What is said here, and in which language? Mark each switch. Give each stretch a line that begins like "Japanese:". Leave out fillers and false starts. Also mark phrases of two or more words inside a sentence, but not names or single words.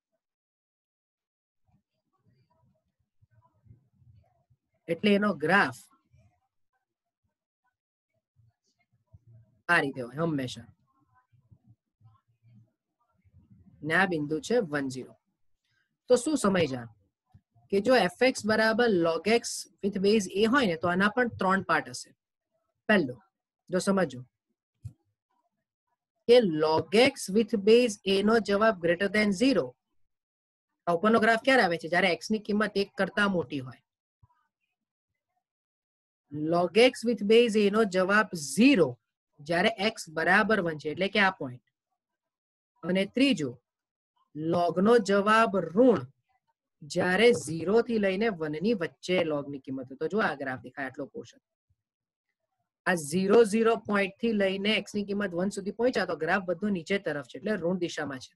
Gujarati: એટલે એનો ગ્રાફ આ રીતે હોય હંમેશા. ને આ બિંદુ છે 1 0. તો શું સમજ્યા કે જો fx બરાબર
English: log x with base a
Gujarati: હોય ને તો આના પણ 3 પાર્ટ હશે. પહેલો, જો સમજો કે
English: log x with base a
Gujarati: નો જવાબ
English: greater than
Gujarati: 0 આ ઉપરનો ગ્રાફ ક્યારે આવે છે? જ્યારે x ની કિંમત 1 કરતા મોટી હોય.
English: log x with base a
Gujarati: નો જવાબ 0 જ્યારે x બરાબર 1 છે, એટલે કે આ પોઈન્ટ. અને ત્રીજો log નો જવાબ ઋણ જ્યારે 0 થી લઈને 1 ની વચ્ચે log ની કિંમત હોય. તો જો આ ગ્રાફ દેખાય આટલો પોર્શન, આ 0 0 પોઈન્ટ થી લઈને x ની કિંમત 1 સુધી પહોંચ્યા તો ગ્રાફ બધો નીચે તરફ છે, એટલે ઋણ દિશામાં છે.